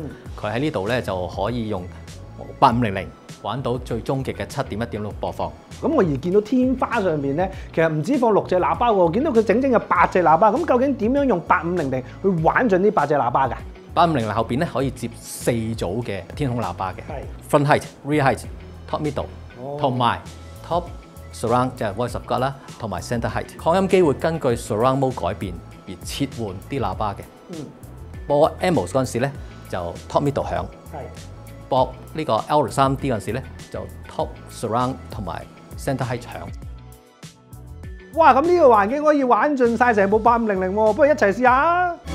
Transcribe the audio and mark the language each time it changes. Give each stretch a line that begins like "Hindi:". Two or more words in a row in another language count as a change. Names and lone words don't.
Cantonese: 佢喺呢度咧就可以用8500玩到最終極嘅7.1.6播放。咁我而見到天花上邊咧，其實唔止放6隻喇叭喎，見到佢整有8隻喇叭。咁究竟點樣用8500去玩盡呢8隻喇叭㗎？8500後邊咧可以接4組嘅天空喇叭嘅 ，
English: front height、 rear height、 top middle，
Cantonese: 同埋
English: top surround
Cantonese: 即係
English: voice of God
Cantonese: 啦，同埋
English: center height。
Cantonese: 擴音機會根據
English: surround mode
Cantonese: 改變而切換啲喇叭嘅。播 Atmos 嗰陣時咧就
English: top middle
Cantonese: 響，播呢個 Auro 3D 嗰陣時咧就
English: top surround
Cantonese: 同埋
English: center height
Cantonese: 響。哇！咁呢個環境可以玩盡晒成部8500喎，不如一齊試下。